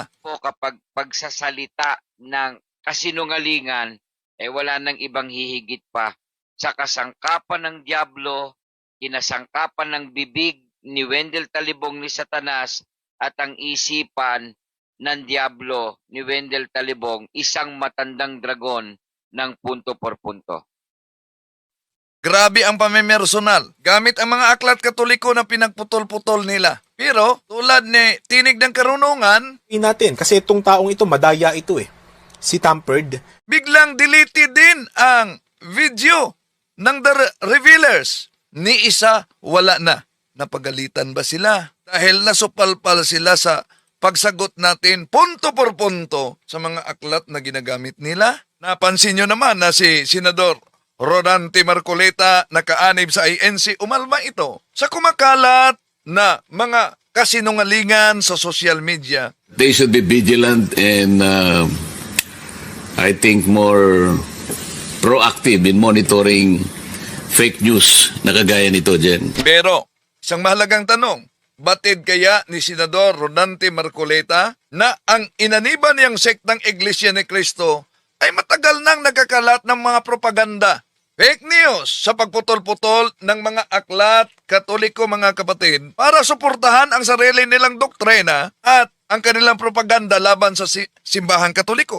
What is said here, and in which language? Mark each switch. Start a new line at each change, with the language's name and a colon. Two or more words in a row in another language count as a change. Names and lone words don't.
Filipino: Po kapag pagsasalita ng kasinungalingan, wala nang ibang hihigit pa sa kasangkapan ng Diablo, kinasangkapan ng bibig ni Wendell Talibong ni Satanas at ang isipan ng Diablo ni Wendell Talibong, isang matandang dragon ng
Spanish: punto por punto.
Filipino: Grabe ang pamimersonal. Gamit ang mga aklat katoliko na pinagputol-putol nila. Pero tulad ni Tinig ng Karunungan, Natin, kasi itong taong ito, madaya ito eh. Si Tampered, biglang deleted din ang video ng The Revealers. Ni isa, wala na. Napagalitan ba sila? Dahil nasupalpal sila sa pagsagot natin
Spanish: punto por punto
Filipino: sa mga aklat na ginagamit nila. Napansin nyo naman na si Senador Rodante Marcoleta nakaanib sa INC, umalma ito sa kumakalat na mga kasinungalingan sa
English: social media. They should be vigilant and I think more proactive in monitoring fake news
Filipino: na kagaya nito,
English: Jen.
Filipino: Pero, isang mahalagang tanong, batid kaya ni Senador Rodante Marcoleta na ang inaniban niyang sektang Iglesia ni Cristo ay matagal nang nagkakalat ng mga propaganda,
English: fake news
Filipino: sa pagputol-putol ng mga aklat katoliko, mga kapatid, para suportahan ang sarili nilang doktrina at ang kanilang propaganda laban sa simbahang katoliko.